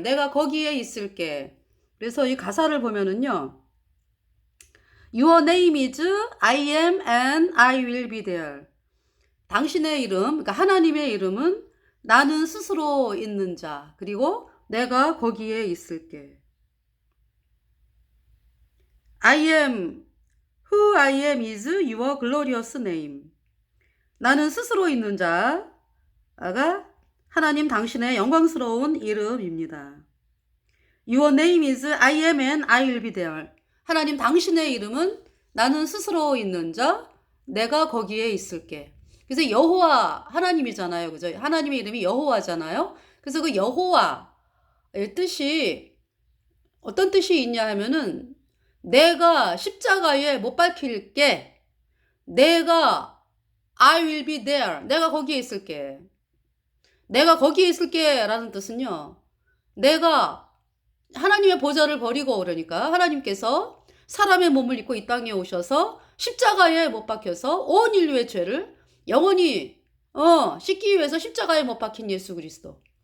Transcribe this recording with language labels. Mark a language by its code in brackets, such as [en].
[ko] 내가 거기에 있을게. 그래서 이 가사를 보면은요. [en] Your name is I am and I will be there. [ko] 당신의 이름, 그러니까 하나님의 이름은 나는 스스로 있는 자, 그리고 내가 거기에 있을게. [en] I am, who I am is your glorious name. [ko] 나는 스스로 있는 자가 하나님 당신의 영광스러운 이름입니다. [en] Your name is I am and I will be there. [ko] 하나님 당신의 이름은 나는 스스로 있는 자, 내가 거기에 있을게. 그래서 여호와 하나님이잖아요. 그죠? 하나님의 이름이 여호와잖아요. 그래서 그 여호와의 뜻이 어떤 뜻이 있냐 하면은 내가 십자가에 못 박힐게. 내가 [en] I will be there. [ko] 내가 거기에 있을게. 내가 거기에 있을게 라는 뜻은요. 내가 하나님의 보좌를 버리고 그러니까 하나님께서 사람의 몸을 입고 이 땅에 오셔서 십자가에 못 박혀서 온 인류의 죄를 영원히 씻기 위해서 십자가에 못 박힌 예수 그리스도.